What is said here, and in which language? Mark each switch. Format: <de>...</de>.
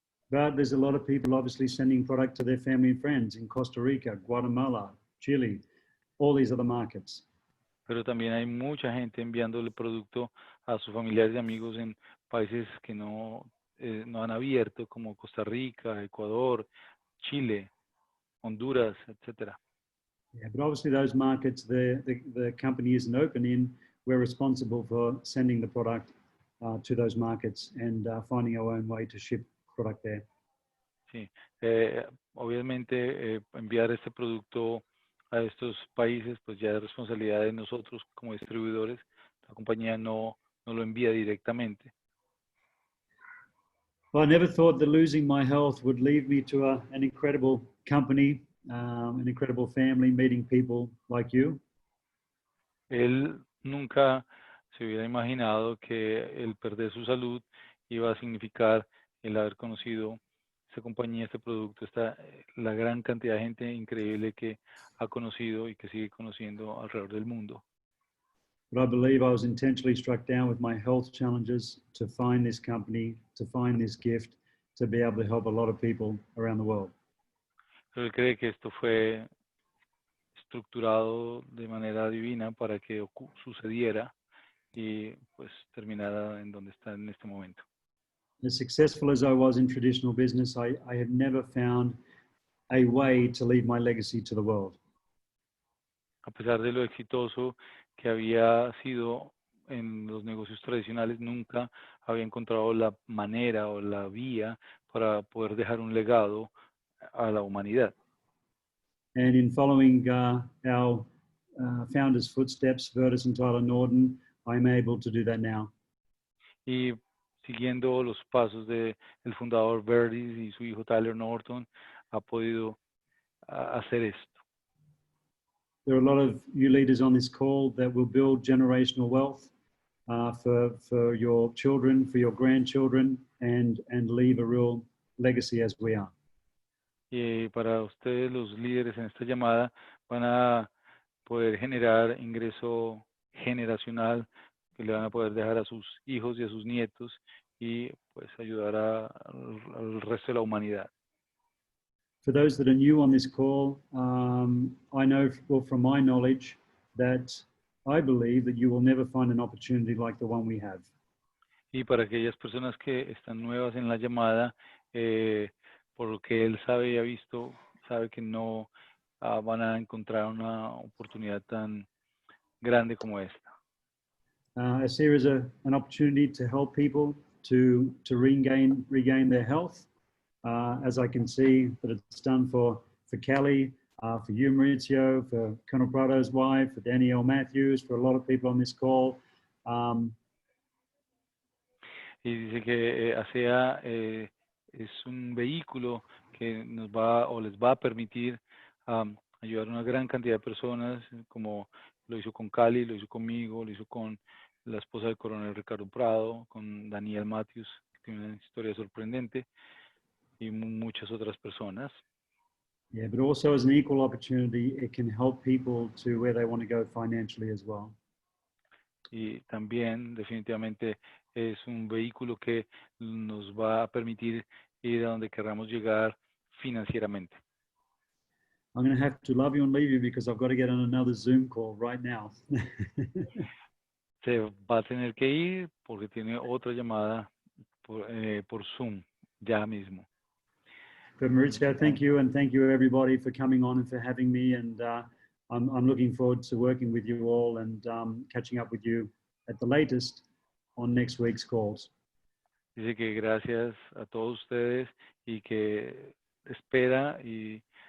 <en>But there's a lot of people obviously sending product to their family and friends in Costa Rica, Guatemala, Chile, all these other markets.</en> <es>Pero también hay mucha gente enviándole producto a sus familiares y amigos en países que no han abierto, como Costa Rica, Ecuador, Chile, Honduras, etc.</es> <en>Yeah, but obviously those markets, the company isn't open in. We're responsible for sending the product to those markets and finding our own way to ship product there.</en> <es>Sí, obviamente enviar este producto a estos países, pues ya es responsabilidad de nosotros como distribuidores. La compañía no lo envía directamente.</es> <en>Well, I never thought that losing my health would lead me to an incredible company, an incredible family, meeting people like you.</en> <es>Él nunca se hubiera imaginado que el perder su salud iba a significar el haber conocido esta compañía, este producto, la gran cantidad de gente increíble que ha conocido y que sigue conociendo alrededor del mundo.</es> <en>But I believe I was intentionally struck down with my health challenges to find this company, to find this gift, to be able to help a lot of people around the world.</en> <es>Pero él cree que esto fue estructurado de manera divina para que sucediera y pues terminara en donde está en este momento.</es> <en>As successful as I was in traditional business, I have never found a way to leave my legacy to the world.</en> <es>A pesar de lo exitoso que había sido en los negocios tradicionales, nunca había encontrado la manera o la vía para poder dejar un legado a la humanidad.</es> <en>And in following our founder's footsteps, Vertus and Tyler Norton, I'm able to do that now.</en> <es>Y siguiendo los pasos del fundador Vertus y su hijo Tyler Norton, ha podido hacer esto.</es> <en>There are a lot of you leaders on this call that will build generational wealth for your children, for your grandchildren, and leave a real legacy as we are.</en> <es>Y para ustedes, los líderes en esta llamada, van a poder generar ingreso generacional que le van a poder dejar a sus hijos y a sus nietos y pues ayudar al resto de la humanidad.</es> <en>For those that are new on this call, I know from my knowledge that I believe that you will never find an opportunity like the one we have.</en> <es>Y para aquellas personas que están nuevas en la llamada, por lo que él sabe y ha visto, sabe que no van a encontrar una oportunidad tan grande como esta.</es> <en>ASEA is an opportunity to help people to regain their health. As I can see that it's done for Kelly, for you, Maurizio, for Colonel Prado's wife, for Danielle Matthews, for a lot of people on this call.</en> <es>Y dice que ASEA es un vehículo que nos va o les va a permitir ayudar a una gran cantidad de personas, como lo hizo con Cali, lo hizo conmigo, lo hizo con la esposa del coronel Ricardo Prado, con Daniel Matthews, que tiene una historia sorprendente, y muchas otras personas.</es> <en>Yeah, but also as an equal opportunity, it can help people to where they want to go financially as well.</en> <es>Y también definitivamente es un vehículo que nos va a permitir ir a donde queramos llegar financieramente.</es> <en>I'm going to have to love you and leave you because I've got to get on another Zoom call right now.</en> <es>Se va a tener que ir porque tiene otra llamada por Zoom ya mismo.</es> <en>But Maurizio, thank you, and thank you everybody for coming on and for having me. And I'm looking forward to working with you all and catching up with you at the latest on next week's calls.</en> <es>Dice que gracias a todos ustedes y que espera y</es>